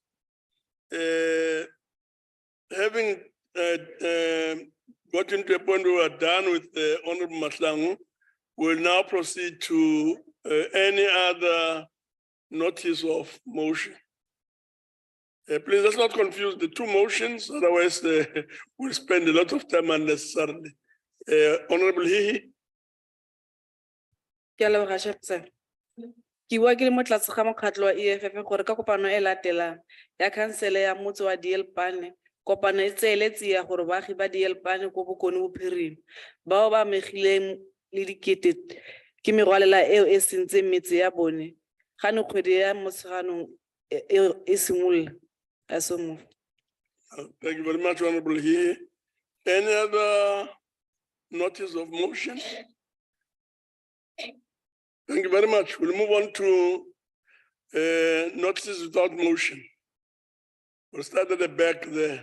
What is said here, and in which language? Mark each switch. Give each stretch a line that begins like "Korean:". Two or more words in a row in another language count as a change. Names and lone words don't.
English: Having gotten to a point where we're done with the Honorable Maslangu, we'll now proceed to any other notice of motion. Please let's not confuse the two motions, otherwise we'll spend a lot of time unnecessarily. Honorable Hihi.
Tswana: Ke a leboga, Chairperson. Ke bua ke le mo tlase ga mokgatlho wa EFF gore ka kopano e latelang ya khansele ya motse wa DL Pane, kopano e tseele tsia gore baagi ba DL Pane ko Bokone Bophirima bao ba amegileng le dikete ke merwalela eo e sentseng metse ya bone ga ne kgwedi ya Motsheganong e simolola.
English: Thank you very much, Honorable Hihi. Any other notice of motion? Thank you very much. We'll move on to notices without motion. We'll start at the back there.